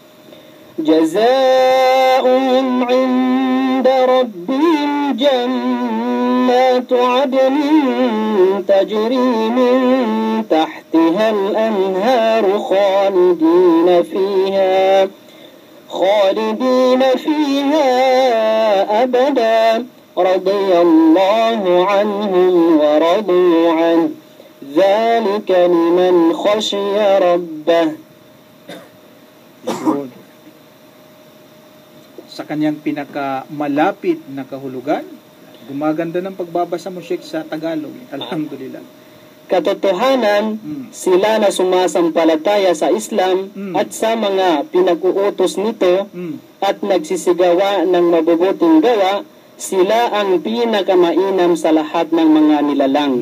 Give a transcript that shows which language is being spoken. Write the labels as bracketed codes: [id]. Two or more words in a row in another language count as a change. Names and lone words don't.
[ar] جزاؤهم عند ربهم جنات عدن تجري من تحتها الأنهار خالدين فيها أبدا رضي الله عنهم ورضوا عنه ذلك لمن خشي ربه. [tl] Sa kanyang pinakamalapit na kahulugan, gumaganda ng pagbabasa mo, Sheikh, sa Tagalog. Alhamdulillah. Katotohanan, sila na sumasampalataya sa Islam at sa mga pinag-uutos nito at nagsisigawa ng mabubuting gawa, sila ang pinakamainam sa lahat ng mga nilalang.